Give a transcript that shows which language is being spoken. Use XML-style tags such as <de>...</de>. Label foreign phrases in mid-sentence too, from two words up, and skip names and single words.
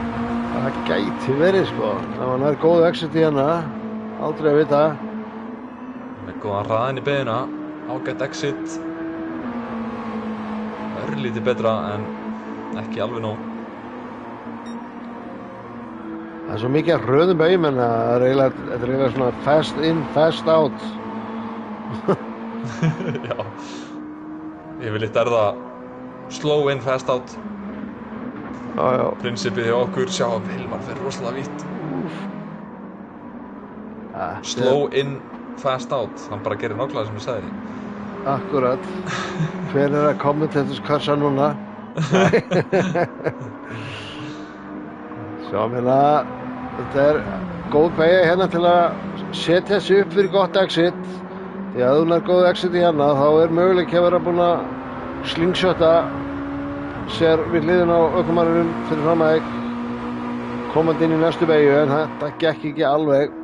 <is>Það gæti verið sko, ef hann er góð exit í hérna, aldrei að vita. Með góðan hraðinn í beigina, ágætt exit. Örlítið betra en ekki alveg nóg. Það er svo mikið af hröðum beigjum en þetta er eiginlega svona</is> <en>fast in, fast out.</en> <is>Já. Yfirleitt er það</is> <en>slow in, fast out.</en> <is>Já. Prinsipið hjá okkur, sjá að Hilmar fer rosalega vítt.</is> <en>Slow in, fast out.</en> <is>Hann bara gerir nákvæmlega sem ég sagði. Akkurat. Hver er að kommenteturskassa núna? Sjá hérna, þetta er góð beygja hérna til að setja sig upp fyrir gott exit. Því að hún er góð exit í hérna, þá er möguleik að vera búin að slingshota sér við hliðin á ökumanninum fyrir fram að komandi inn í næstu beygju, en þetta gekk ekki alveg.</is>